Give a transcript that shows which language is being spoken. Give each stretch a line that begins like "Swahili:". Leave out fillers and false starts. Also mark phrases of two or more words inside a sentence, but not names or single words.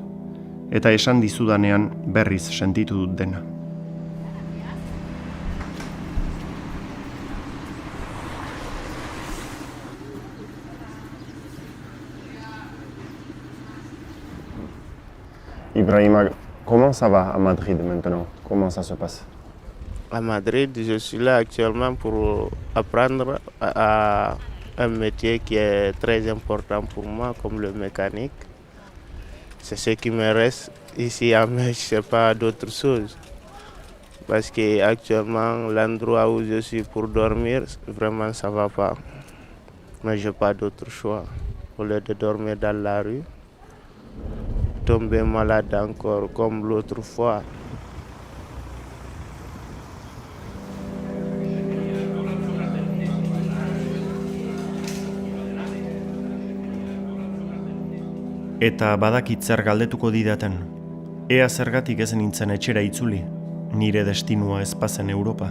Basque: Eta esan dizudanean berriz sentitu dut dena.
French: Ibrahima, comment ça va à Madrid maintenant? Comment ça se passe? À Madrid, je suis là actuellement pour apprendre à un métier qui est très important pour moi, comme le mécanique. C'est ce qui me reste ici à Metz, je ne sais pas d'autre chose. Parce qu'actuellement, l'endroit où je suis pour dormir, vraiment ça ne va pas. Mais je n'ai pas d'autre choix. Au lieu de dormir dans la rue, tomber malade encore comme l'autre fois.
Basque: Eta badakit zer galdetuko didaten. Ea zergatik ez nintzen etxera itzuli, nire destinua ez bazen Europa.